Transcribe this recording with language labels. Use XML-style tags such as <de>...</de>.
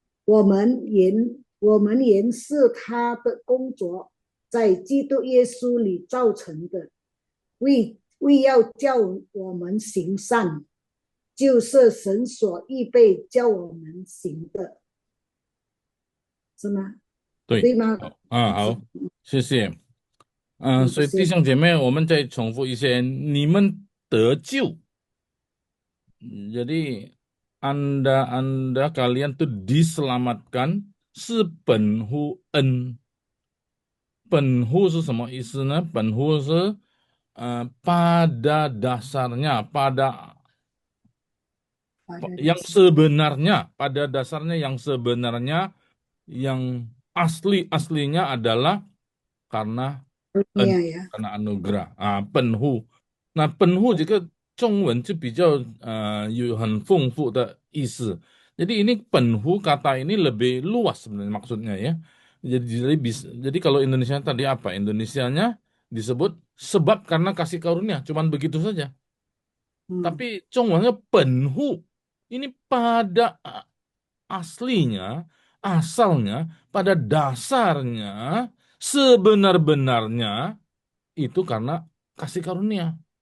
<zh>我们原是他的工作，在基督耶稣里造成的，为要叫我们行善，就是神所预备叫我们行的，是吗？对吗？好，谢谢。所以弟兄姐妹，我们再重复一些，你们得救.</zh> <id>Jadi Anda kalian tuh diselamatkan</id> <zh>是本乎恩. 本乎是什么意思呢？</zh> <id>本乎是pada dasarnya, pada yang sebenarnya, pada dasarnya yang sebenarnya, yang aslinya adalah karena karena anugerah.</id> <zh>本乎. Nah, 本乎 jika 中文就比较有很丰富的意思.</zh> <id>Jadi ini 本乎 kata ini lebih luas sebenarnya maksudnya ya. Jadi kalau Indonesia tadi apa? Indonesianya disebut sebab karena kasih karunia, cuman begitu saja. Tapi 中文 本乎 ini pada aslinya, asalnya, pada dasarnya, sebenar-benarnya itu karena kasih karunia.</id>